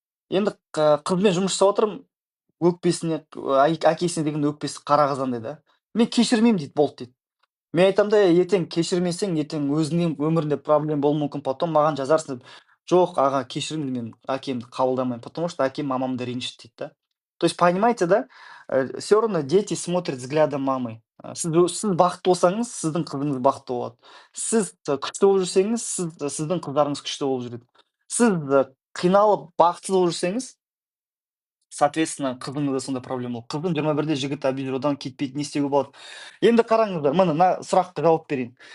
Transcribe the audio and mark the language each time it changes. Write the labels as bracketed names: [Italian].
[Kazakh] Енді қызбен жұмыс жасап отырмын, өкпесіне, әкесіне деген өкпесі қара қазандай да. Мен кешірмеймін дейді, болды дейді. Мен айтамын да: ертең кешірмесең, ертең өзіңнің өміріңде проблема болуы мүмкін, потом маған жазарсың деп. Жоқ, аға, кешіріңіз, мен әкемді қабылдамаймын, [Russian] потому что [Kazakh] әкем мамамды ренжітті дейді да. [Russian] То есть понимаете, да, все равно дети смотрят взглядом мамы. [Kazakh] Сіз бақытты болсаңыз, сіздің қызыңыз бақытты болады. Сіз күшті болып жүрсеңіз, сіздің қыздарыңыз күшті болып жүреді. Сіз қиналып бақытсыз болып жүрсеңіз, соответственно, қызыңызда сондай проблема болды. Қызым 21-де, жігіт абьюзер, одан кетпейді, не істеуге болады? Енді қараңыздар, мына сұраққа жауап берейін.